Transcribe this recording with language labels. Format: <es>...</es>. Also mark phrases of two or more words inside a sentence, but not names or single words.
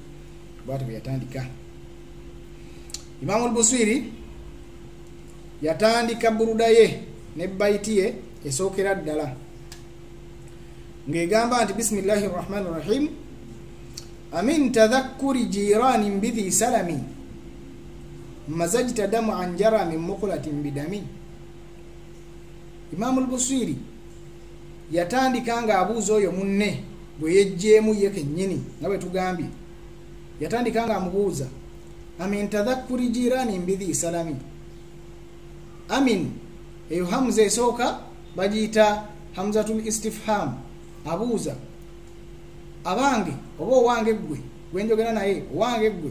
<lg>Bw'atyo bwe yatandika. Imam al-Busiri yatandika buruda ye ne baiti ye esookera ddala ng'egamba nti</lg> <ar>بسم الله الرحمن الرحيم، أمن تذكر جيران بذي سلم مزجت دمعا جرى من مقلة بدم.</ar> <lg>Imam al-Busiri yatandika nga abuuza oyo munne bwe yejjeemu ye kennyini nga bwe tugambye yatandika nga amubuuza</lg> <ar>أمن تذكر جيران بذي سلم.</ar> <lg>Amin eyo hamza esooka bagiyita</lg> <ar>همزة الاستفهام,</ar> <lg>abuuza abange oba owange gwe gwenjogera naye owange gwe.</lg>